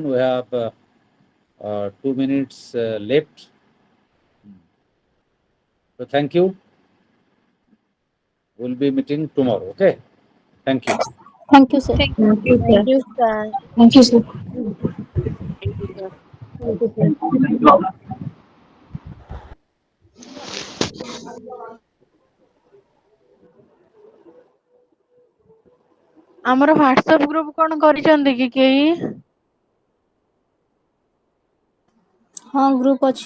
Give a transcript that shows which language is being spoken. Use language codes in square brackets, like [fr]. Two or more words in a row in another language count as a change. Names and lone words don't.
[en] We have 2 minutes left. So thank you. We'll be meeting tomorrow. Okay. Thank you. Thank you, sir. Thank you Thank सर। you, sir. Thank you, sir. Thank you sir. Thank you, sir. [or] ଆମର ହ୍ୱାଟ୍ସଆପ ଗ୍ରୁପ କଣ କରିଛନ୍ତି କି କେହି? ହଁ ଗ୍ରୁପ ଅଛି।